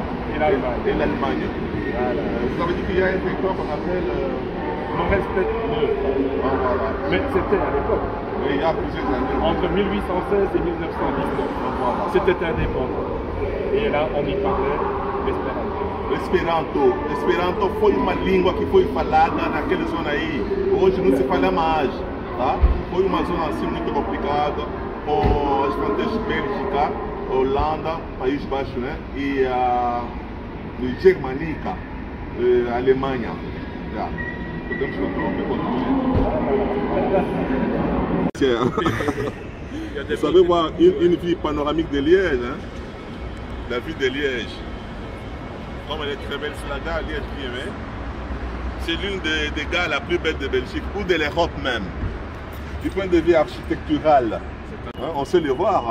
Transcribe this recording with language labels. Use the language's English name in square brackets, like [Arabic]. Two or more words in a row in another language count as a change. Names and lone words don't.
[French] et l'Allemagne. Voilà. Vous avez dit qu'il y a un territoire qu'on appelle Nord-est peut-être mieux. Ah, voilà. Mais c'était à l'époque. Oui, il y a plusieurs années. Entre 1816 et 1919. Voilà. C'était indépendant. Et là, on y parlait l'espéranto. [Portuguese] Esperanto foi uma língua que foi falada naquela zona aí. Hoje não se fala mais, tá? Foi uma zona assim muito complicada, com as fronteiras Bélgica, Holanda, País Baixo, né? E a Germânica, a Alemanha. Já. Podemos continuar. [French] Vous savez voir une vue panoramique de Liège, hein? La ville de Liège. Comme elle est très belle, c'est la gare Liège qui est. C'est l'une des gares la plus belle de Belgique ou de l'Europe même. Du point de vue architectural, hein, on sait le voir.